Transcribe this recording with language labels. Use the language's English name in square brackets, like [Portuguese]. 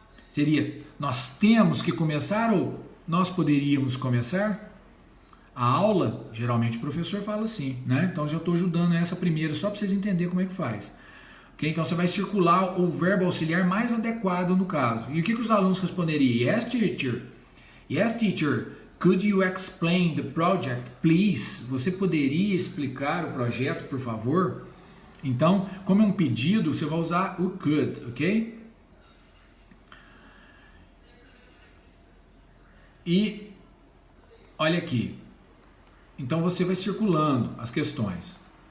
[Portuguese] Seria, nós temos que começar ou nós poderíamos começar? A aula, geralmente o professor fala assim, né? Então já estou ajudando essa primeira, só para vocês entenderem como é que faz. Okay? Então você vai circular o verbo auxiliar mais adequado no caso. E o que os alunos responderiam? [English] Yes, teacher. Yes, teacher. Could you explain the project, please? [Portuguese] Você poderia explicar o projeto, por favor? Então, como é um pedido, você vai usar o could, ok? E olha aqui. Então você vai circulando as questões.